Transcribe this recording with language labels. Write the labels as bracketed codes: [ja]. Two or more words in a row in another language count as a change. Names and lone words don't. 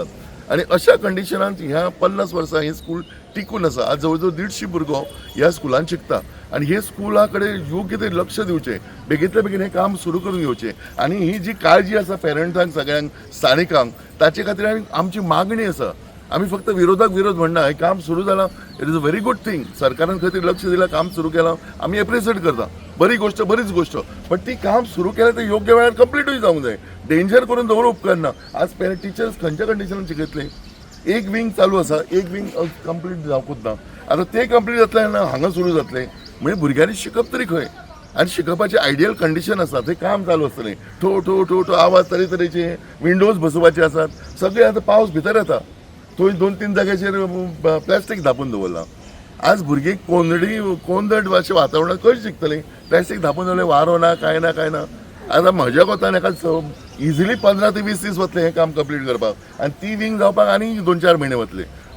[kok] आनी अशा कंडिशनांत ह्या 50 वर्सां हें स्कूल टिकून आसा. आज जवळ जवळ 150 भुरगो ह्या स्कुलान शिकता. आनी हे स्कुला कडेन योग्य ते लक्ष दिवचें, बेगींतल्या बेगीन हें काम सुरू करून घेवचें. आनी ही जी काळजी आसा पेरंट्सांक, सगळ्यांक, स्थानिकांक, ताचे खातीर आमची मागणी आसा. आमी फक्त विरोधाक विरोध म्हणना, हें काम सुरू जालां, [en] it is a very good thing. [kok] सरकारान खंय तरी लक्ष दिलां, काम सुरू केलां, आमी एप्रिशिएट करता. बरी गोश्ट, बरीच गोश्ट. पण ती काम सुरू केल्यार ते योग्य वेळार कंप्लीटूय जावंक जाय. डेंजर करून दवरप उपकारना. आज टिचर्स खंयच्या कंडिशनान शिकयतले? एक विंग चालू आसा, एक विंग कंप्लीट जावंकूच ना. आतां तें कंप्लीट जातलें हांगा सुरू जातलें म्हणजे भुरग्यांनी शिकप तरी खंय? आनी शिकपाचें आयडियल कंडिशन आसा, थंय काम चालू आसतलें. ठो ठो ठो ठो आवाज तरेतरेचे, विंडोज बसोवपाचे आसात. सगळे आतां पावस भितर येता, थंय 2-3 जाग्याचेर प्लास्टीक धापून दवरलां. आज भुरगीं कोंदट अशें वातावरणांत कशें शिकतलीं? प्लास्टीक धापून दवरलें, वारो ना, कांय ना, कांय ना. आतां म्हज्या कोतान एका इजिली 15 ते 20 दीस वतले हें काम कंप्लीट करपाक, आनी ती विंग जावपाक आनी 2-4 म्हयने वतले.